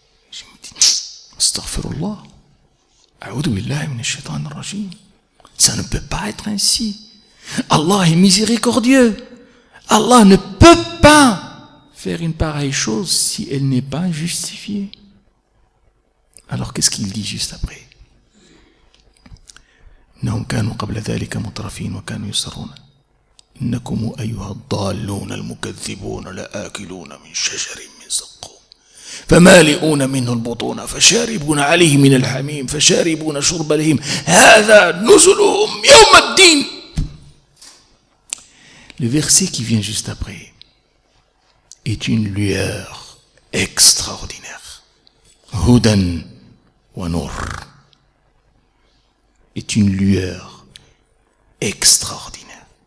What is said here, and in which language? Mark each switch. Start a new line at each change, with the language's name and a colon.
French: Je me dis,
Arabic: astaghfirullah, a'udhu billahi minash shaitanir rajim.
French: Ça ne peut pas être ainsi. Allah est miséricordieux. Allah ne peut pas faire une pareille chose si elle n'est pas justifiée. Alors qu'est-ce qu'il dit juste après?
Arabic: إنهم كانوا قبل ذلك مترفين وكانوا يسرون إنكم أيها الضالون المكذبون لآكلون من شجر من زقوم فمالئون منه البطون فشاربون عليه من الحميم فشاربون شرب الهيم هذا نزلهم يوم الدين.
French: Le verset qui vient juste après est une lueur extraordinaire.
Arabic: Hudan wa nur.
French: Est une lueur extraordinaire.